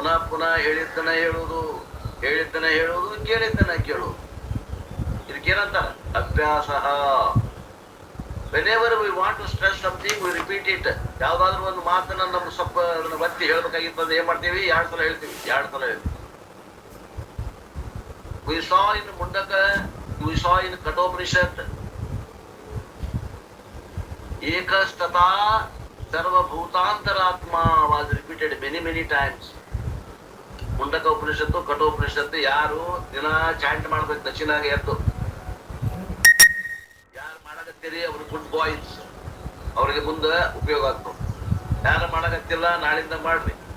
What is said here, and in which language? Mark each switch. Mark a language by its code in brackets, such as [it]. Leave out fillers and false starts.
[kn] ಪುನಃ ಹೇಳಿದ್ದನ್ನ ಹೇಳುವುದು, ಕೇಳಿದ್ದನ್ನ ಕೇಳುವುದು. ಇದಕ್ಕೇನಂತಾರ? ಅಭ್ಯಾಸ. [en] whenever we want to stress something we repeat it. [kn] ಯಾವ್ದಾದ್ರು ಒಂದು ಮಾತನ್ನ ನಮ್ಮ ಸ್ವಲ್ಪ ಒತ್ತಿ ಹೇಳ್ಬೇಕಾಗಿತ್ತು, ಏನ್ ಮಾಡ್ತೀವಿ? 2 ಸಲ ಹೇಳ್ತೀವಿ. [en] we saw in Mundaka, we saw in Kathopanishad, [sa] ekastata sarvabhutantaratma [en] was repeated many times. [kn] Mundaka ಉಪನಿಷತ್ತು, ಕಠೋಪನಿಷತ್ತು ಯಾರು ದಿನ ಚಾಂಟ್ ಮಾಡ್ಬೇಕು ದಕ್ಷಿಣಾಗ ಎದ್ದು? ಯಾರು ಮಾಡಕತ್ತೀರಿ ಅವ್ರು ಗುಡ್ ಬಾಯ್ಸ್, ಅವ್ರಿಗೆ ಮುಂದೆ ಉಪಯೋಗ ಆಗ್ತದೆ. ಯಾರು ಮಾಡಕತ್ತಿಲ್ಲ ನಾಳಿಂದ ಮಾಡ್ರಿ.